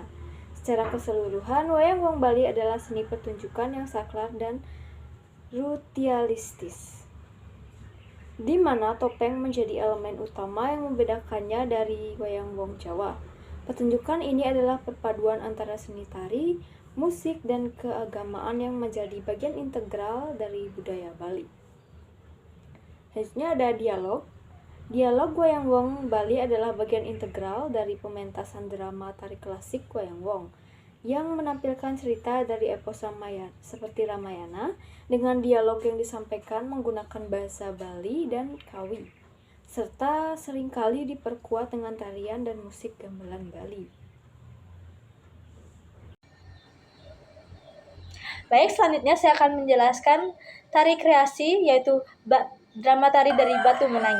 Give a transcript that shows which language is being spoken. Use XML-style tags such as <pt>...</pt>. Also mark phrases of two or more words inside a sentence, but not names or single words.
<id>Secara keseluruhan, wayang wong Bali adalah seni pertunjukan yang sakral dan rutialistis, di mana topeng menjadi elemen utama yang membedakannya dari wayang wong Jawa. Pertunjukan ini adalah perpaduan antara seni tari, musik, dan keagamaan yang menjadi bagian integral dari budaya Bali. Selanjutnya ada dialog. Dialog wayang wong Bali adalah bagian integral dari pementasan drama tari klasik wayang wong yang menampilkan cerita dari epos Ramayana seperti Ramayana dengan dialog yang disampaikan menggunakan bahasa Bali dan Kawi, serta seringkali diperkuat dengan tarian dan musik gamelan Bali. Baik, selanjutnya saya akan menjelaskan tari kreasi, yaitu drama tari dari Batu Menangis.</id>